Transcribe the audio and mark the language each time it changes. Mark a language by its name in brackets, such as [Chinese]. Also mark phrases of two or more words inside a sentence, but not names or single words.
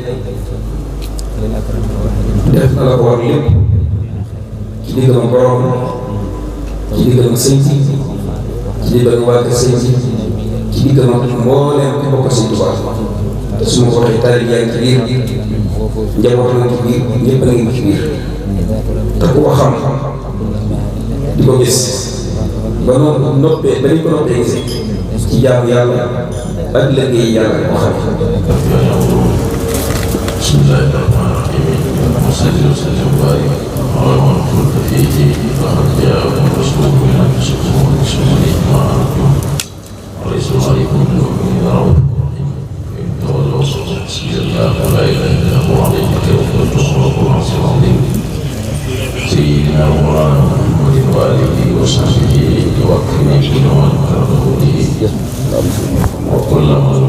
[Wolof] def na la ko war lépp ci diggam borom ci diggam sëñ bi ci diggam waa kër sëñ bi ci diggam mbooleem ku bokk sëñ Tuubaa te su ma ko waxee taalibe yaa ngi ci biir njaboot na ci biir ñëpp a ngi ci biir te ku ko xam di ko gis ba noppee ba ni ko noppee gis ci jaamu yàlla ak liggéey yàlla moo xam. [Arabic] بسم الله الرحمن الرحيم صل وسلم وبارك على من قلت فيه لقد جاءكم رسول من أنفسكم عزيز ما عنتم حريص عليكم بالمؤمنين رءوف رحيم إن تولوا حسبي الله لا إله إلا هو عليه توكلت وهو رب العرش العظيم سيدنا و مولانا محمد وآله وصحبه وكلني كل من كرهه به وكل من